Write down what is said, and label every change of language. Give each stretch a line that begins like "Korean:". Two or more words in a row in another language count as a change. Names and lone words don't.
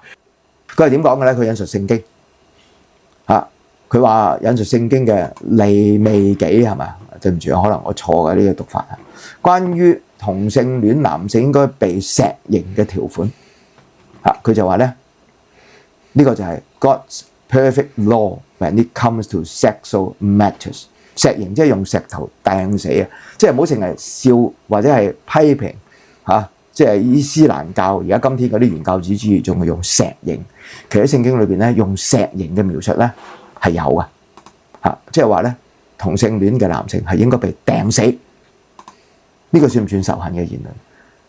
Cantonese: 佢係點講嘅咧？佢引述聖經佢話引述聖經嘅利未記係咪？對唔住，可能我錯嘅呢個讀法。關於同性戀男性應該被石刑嘅條款佢就話咧，呢個就係
English: God's perfect law when it comes to sexual matters。
Cantonese: 石刑即係用石頭掟死啊！即係唔好成日笑或者係批評即係伊斯蘭教而家今天嗰啲原教旨主義仲係用石刑。其實喺聖經裏邊咧，用石刑嘅描述咧係有嘅嚇，即係話咧同性戀嘅男性係應該被掟死，呢個算唔算仇恨嘅言論？